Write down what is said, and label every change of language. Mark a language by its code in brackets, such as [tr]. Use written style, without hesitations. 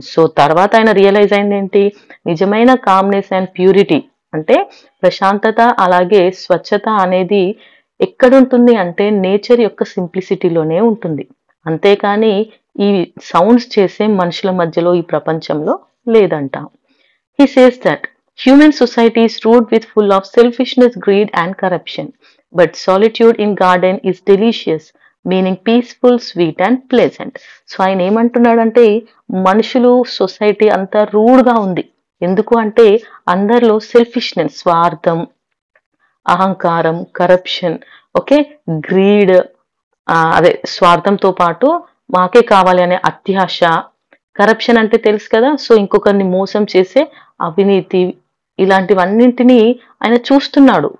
[te] So తర్వాత ఆయన realise అయింది ఏంటి, నిజమైన కామ్నెస్ అండ్ ప్యూరిటీ అంటే ప్రశాంతత అలాగే స్వచ్ఛత అనేది ఎక్కడుంటుంది అంటే నేచర్ యొక్క సింప్లిసిటీలోనే ఉంటుంది, అంతేకాని ఈ సౌండ్స్ చేసే మనుషుల మధ్యలో ఈ ప్రపంచంలో లేదంట. [en] He says that human society is ruled with full of selfishness, greed and corruption. But solitude in garden is delicious, meaning peaceful, sweet and pleasant. [te] So ఆయన ఏమంటున్నాడంటే మనుషులు సొసైటీ అంతా రూడ్గా ఉంది. ఎందుకు అంటే అందరిలో సెల్ఫిష్నెస్, స్వార్థం, అహంకారం, కరప్షన్, ఓకే, గ్రీడ్, అదే స్వార్థంతో పాటు మాకే కావాలి అనే అత్యాశ, కరప్షన్ అంటే తెలుసు కదా, సో ఇంకొకరిని మోసం చేసే అవినీతి, ఇలాంటివన్నింటినీ ఆయన చూస్తున్నాడు.